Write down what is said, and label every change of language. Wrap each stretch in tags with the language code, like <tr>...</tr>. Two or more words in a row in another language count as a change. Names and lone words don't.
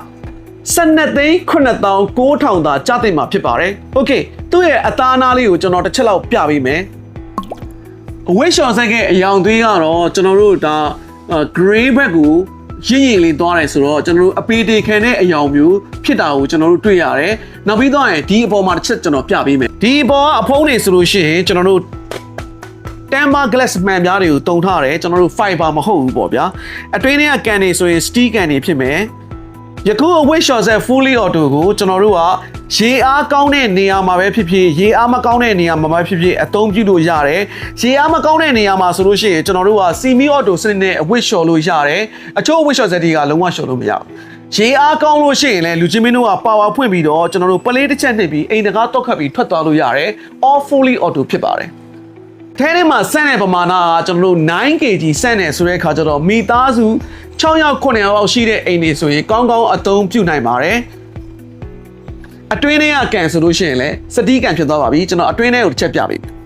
<my>12,900,000 သာကျတင်မှာဖြစ်ပါတယ်โอเคသူ့ရဲ့အသားအနားလေးကိုကျွန်တော်တစ်ချက်လောက်ပြပေးမယ်အဝတ်လျှော်စက်ရဲ့အယောင်သွေးကတော့ကျွန်တော်တို့ဒါ gray ဘက်ကိုရင့်ရင်လေးသွားတယ်ဆိုတော့ကျွန်တော်တို့အပေတေခံတဲ့အယောင်မျိုးဖြစ်တာကိုကျွန်တော်တို့တွေ့ရတယ်။နောက်ပြီးတော့ဒီအပေါ်မှာတစ်ချက်ကျွန် တော်ပြပေးမယ်။ဒီအပေါ်ကအဖုံးတွေဆိုလို့ရှိရင်ကျွန်တော်တို့</my> <en>temper glass</en> <my>မှန်ပြားတွေကိုတုံထားတယ်ကျွန်တော်တို့ fiber မဟုတ်ဘူးပေါ့ဗျာ။အတွင်းထဲကကန်တွေဆိုရင် steel ကန်တွေဖြစ်မယ်။ယခုအဝတ်လျှော်စက်</my> <en>fully auto</en> <my>ကို ကျွန်တော်တို့ကရေအားကောင်းတဲ့နေရာမှာပဲဖြစ်ဖြစ်ရေအားမကောင်းတဲ့နေရာမှာပဲဖြစ်ဖြစ်အသုံးပြုလို့ရတယ်ရေအားမကောင်းတဲ့နေရာမှာဆိုလို့ရှိရင်ကျွန်တော် တို့က</my> <en>semi auto</en> <my>စနစ်နဲ့အဝတ်လျှော်လို့ရတယ်အချို့အဝတ်လျှော်စက်တွေကလုံးဝလျှော်လို့မရဘူးရေအားကောင်းလို့ရှိရင်လည်းလူချင်းမင်းတို့က power ဖွင့်ပြီးတော့ကျွန်တော်တို့ပလေးတစ်ချက်နှိပ်ပြီးအိမ်တကားတော့ခတ်ပြီးထွက်သွားလို့ရတယ်</my> <en>all fully auto</en> <my>ဖြစ်ပါတယ်ထဲထဲမှာစက်တဲ့ပမာဏကကျွန်တော်တို့ 9kg စက်နေဆိုတဲ့အခါကျတော့မိသားစု6ယောက်9ယောက်ရှိတဲ့အိမ်တွေဆိုရင်ကောင်းကောင်းအသုံးပြုနိုင်ပါတယ်အတွင်းထဲကကန်ဆိုလို့ရှိရင်လည်းစတီးကန်ဖြစ်သွားပါပြီကျွန်တော်အတွင်းထဲကိုတစ်ချက်ပြပေး</my>